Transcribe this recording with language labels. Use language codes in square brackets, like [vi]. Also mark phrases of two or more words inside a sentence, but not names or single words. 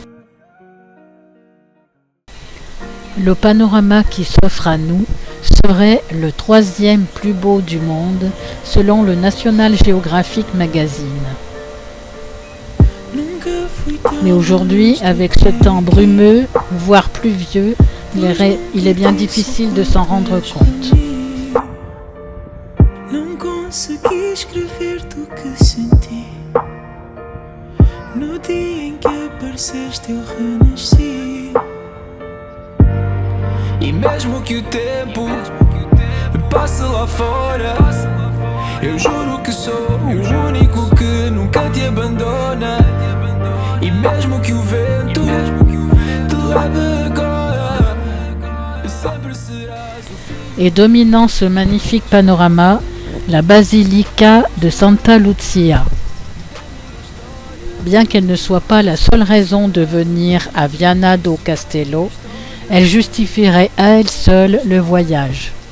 [fr] Le panorama qui s'offre à nous serait le 3e plus beau du monde selon le National Geographic Magazine. Mais aujourd'hui, avec ce temps brumeux, voire pluvieux, il est bien difficile de s'en rendre compte. [pt] consegui escrever do que senti. No dia em que apareceste eu renasci. E mesmo que o tempo passe lá fora, eu juro que sou o único que nunca te abandona. E mesmo que o vento te leve agora, sempre serás o fim. [fr] Et dominant ce magnifique panorama, la basilica de Santa Lucia. Bien qu'elle ne soit pas la seule raison de venir à Viana do Castelo, elle justifierait à elle seule le voyage.